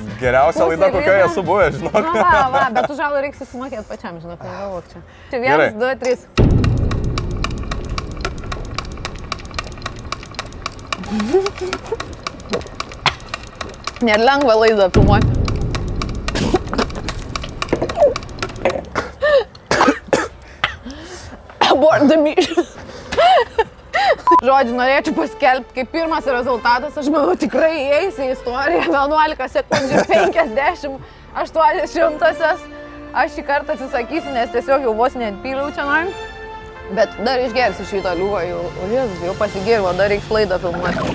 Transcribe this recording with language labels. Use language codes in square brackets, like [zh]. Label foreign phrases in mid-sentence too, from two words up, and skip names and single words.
[lt] Geriausia laida, kokioje esu buvęs, žinok. Va, bet už alų reiks susimokėti pačiam, žinok, negalvok čia. Čia 1, 2, 3. Nėra lengva laidą filmuoti. [en] Abort the mission. [lt] Žodžiu, norėčiau paskelbti, kaip pirmas rezultatas, aš manau, tikrai įeis į istoriją 11 sekundžių 58-asias. Aš šį kartą atsisakysiu, nes tiesiog jau vos neatpyliau čia norim. Bet dar išgersiu šitą liūvą, jau pasigėriau, dar reiks laidą filmuoti.